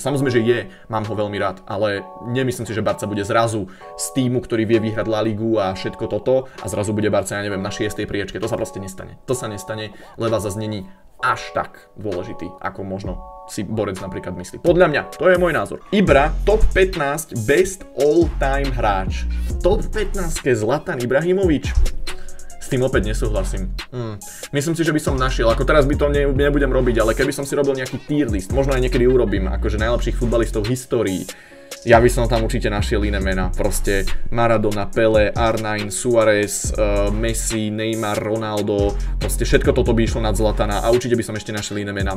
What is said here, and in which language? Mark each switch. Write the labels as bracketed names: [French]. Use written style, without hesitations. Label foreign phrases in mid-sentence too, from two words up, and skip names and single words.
[Slovak] Samozrejme, že je, mám ho veľmi rád, ale nemyslím si, že Barca bude zrazu z týmu, ktorý vie vyhrať La Ligu a všetko toto, a zrazu bude Barca, ja neviem, na 6. priečke. To sa proste nestane. To sa nestane. Leva zas není až tak dôležitý, ako možno si Borec napríklad myslí. Podľa mňa, to je môj názor. [English] Ibra, top 15 best all-time hráč. [Slovak] Top 15 Zlatan Ibrahimovič. S tým opäť nesúhlasím. Myslím si, že by som našiel, ako teraz by to nebudem robiť, ale keby som si robil nejaký [English] tier list, [Slovak] možno aj niekedy urobím, akože najlepších futbalistov v histórii. ja by som tam určite našiel iné mená. Proste Maradona, Pelé, R9, Suárez, Messi, Neymar, Ronaldo, proste všetko toto by išlo nad Zlatana a určite by som ešte našiel iné mená.